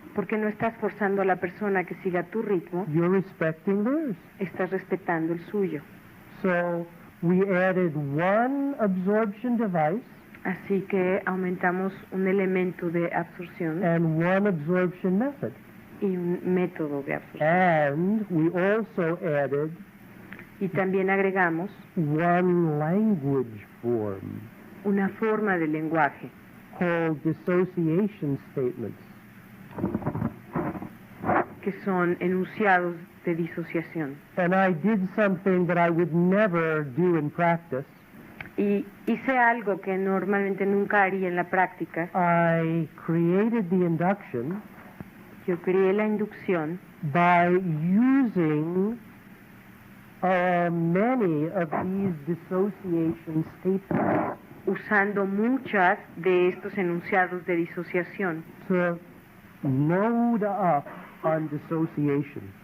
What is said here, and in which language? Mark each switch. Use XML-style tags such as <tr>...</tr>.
<es>porque no estás forzando a la persona que siga tu ritmo,</es> <en>you're respecting theirs.</en> <es>estás respetando el suyo.</es> <en>So we added one absorption device</en> <es>Así que aumentamos un elemento de absorción</es> <en>and one absorption method.</en> <es>y un método de absorción.</es> <en>And we also added</en> <es>Y también agregamos</es> <en>one language form</en> <es>una forma de lenguaje</es> <en>called dissociation statements.</en> <es>que son enunciados de disociación.</es> <en>And I did something that I would never do in practice.</en> <es>Y hice algo que normalmente nunca haría en la práctica.</es> <en>I created the induction</en> <es>Yo creé la inducción</es> <en>by using many of these dissociation statements</en> <es>usando muchas de estos enunciados de disociación</es> <en>to load up on dissociation.</en>